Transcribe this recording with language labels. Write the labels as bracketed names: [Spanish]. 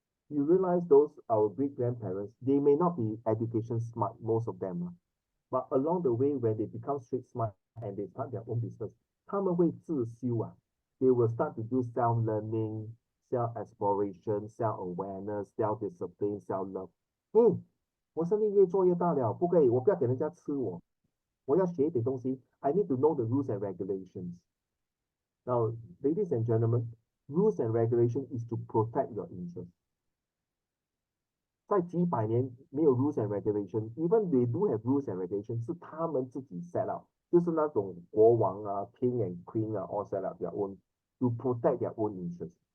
[English] You realize those, our great-grandparents, they may not be education smart, most of them, but along the way, when they become street smart and they start their own business, [Chinese] 他们会自修啊. [English] They will start to do self-learning, self-exploration, self-awareness, self-discipline, self-love. [Chinese] 我生意越做越大了，不可以，我不要给人家吃我，我要学一点东西。 [English] I need to know the rules and regulations. Now, ladies and gentlemen, rules and regulation is to protect your interest. [Chinese] 在几百年没有 [English] rules and regulation, even they do have rules and regulation, [Chinese] 是他们自己 [English] set up, [Chinese] 就是那种国王 [English] king and queen all set up their own to protect their own interests.